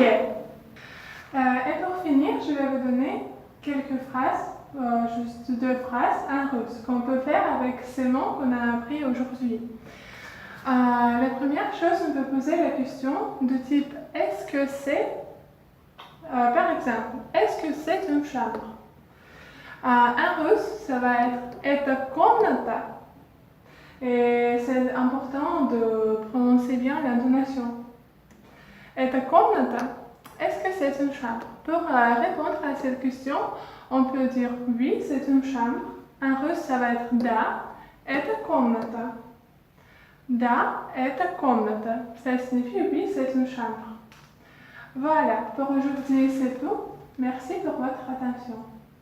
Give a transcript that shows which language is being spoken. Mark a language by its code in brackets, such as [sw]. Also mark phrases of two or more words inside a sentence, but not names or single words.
[fr] Et pour finir, je vais vous donner quelques phrases, juste deux phrases en russe qu'on peut faire avec ces mots qu'on a appris aujourd'hui. La première chose, on peut poser la question de type est-ce que c'est, par exemple, est-ce que c'est une chambre? En russe, ça va être [ru] это комната. [fr] Et c'est important de prononcer bien l'intonation. [ru] Это комната. [fr] Est-ce que c'est une chambre? Pour répondre à cette question, on peut dire oui, c'est une chambre. En russe, ça va être [ru] да, это комната. Да, это комната. [fr] Ça signifie oui, c'est une chambre. Voilà, pour aujourd'hui, c'est tout. Merci pour votre attention.